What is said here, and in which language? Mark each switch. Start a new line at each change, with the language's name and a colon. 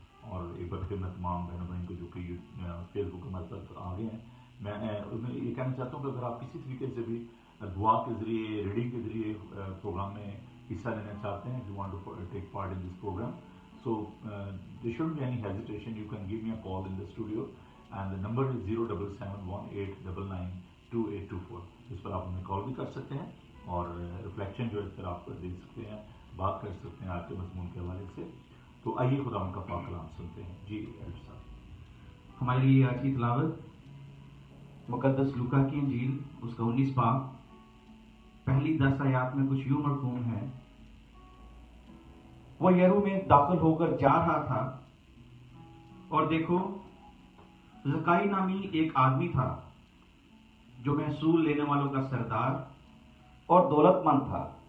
Urdu: اور ایک بار پھر میں تمام بہنوں بہن کو جو کہ فیس بک ہمارے ساتھ آ گئے ہیں، میں یہ کہنا چاہتا ہوں کہ اگر آپ کسی طریقے سے بھی دعا کے ذریعے، ریڈنگ کے ذریعے پروگرام میں حصہ لینا چاہتے ہیں،
English: if you want to take part in this program, so there shouldn't be any hesitation. You can give me a call in the studio and the number is 07718992824.
Urdu: اس پر آپ ہمیں کال بھی کر سکتے ہیں اور ریفلیکشن جو ہے اس پر آپ دے سکتے ہیں، بات کر سکتے ہیں آپ کے مضمون کے حوالے سے. تو آئیے خدا ان کا پاک کلام سنتے ہیں. جی ایلڈر صاحب. ہمارے لیے آج کی تلاوت مقدس لوکا کی انجیل، اس کا 19 باب، پہلی 10 آیات میں کچھ یوں مرقوم ہے: وہ یرو میں داخل ہو کر جا رہا تھا، اور دیکھو زکائی نامی ایک آدمی تھا جو محصول لینے والوں کا سردار اور دولت مند تھا.